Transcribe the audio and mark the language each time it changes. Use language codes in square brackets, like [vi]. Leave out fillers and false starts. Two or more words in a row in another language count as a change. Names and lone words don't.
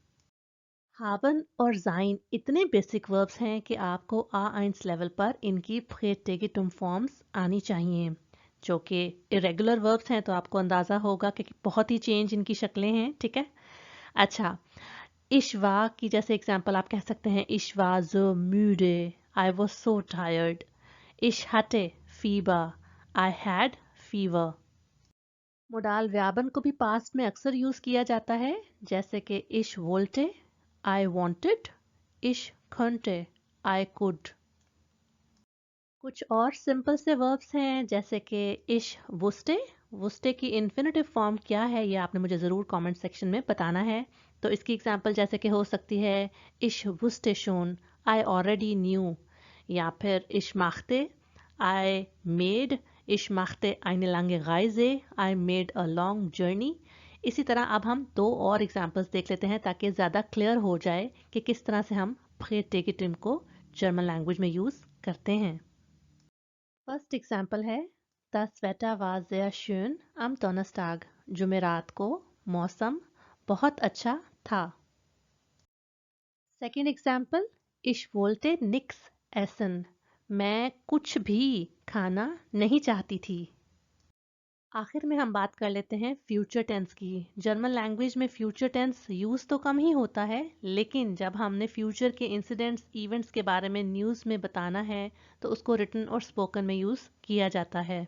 [hi] हावन और जाइन इतने [en] basic verbs [hi] हैं कि आपको A1 लेवल पर इनकी प्रेटेगिटुम फॉर्म्स आनी चाहिए। जो कि [en] irregular verbs [hi] हैं तो आपको अंदाज़ा होगा कि बहुत ही चेंज इनकी शक्लें हैं, ठीक है। अच्छा, इश्वा की जैसे एग्जांपल आप कह सकते हैं [de] ich war so müde, [en] I was so tired. [de] Ich hatte Fieber, [en] I had fever. [hi] मोडाल व्यापन को भी पास्ट में अक्सर यूज किया जाता है। जैसे कि [de] ich wollte, [en] I wanted, [de] ich könnte, [en] I could. [hi] कुछ और सिंपल से वर्ब्स हैं जैसे कि [de] ich wusste. [hi] वुस्टे की इन्फिनेटिव फॉर्म क्या है ये आपने मुझे ज़रूर [en] comment section [hi] में बताना है। तो इसकी एग्जांपल जैसे कि हो सकती है [de] ich wusste schon, [en] I already knew, [hi] या फिर [de] ich machte, [en] I made, [de] ich machte eine lange Reise, [en] I made a long journey। [hi] इसी तरह अब हम दो और एग्जांपल्स देख लेते हैं ताकि ज़्यादा क्लियर हो जाए कि किस तरह से हम प्रेटेगिटिव को [en] German language [hi] में यूज़ करते हैं। [en] first example [de] है Das Wetter war sehr schön am Donnerstag। [hi] जुमेरात को मौसम बहुत अच्छा था। [en] second example [de] Ich wollte nix essen। [hi] मैं कुछ भी खाना नहीं चाहती थी। आखिर में हम बात कर लेते हैं [en] future tense [hi] की। [en] German language [hi] में [en] future tense [hi] यूज़ तो कम ही होता है, लेकिन जब हमने फ्यूचर के इंसिडेंट्स इवेंट्स के बारे में न्यूज़ में बताना है तो उसको रिटन और स्पोकन में यूज़ किया जाता है।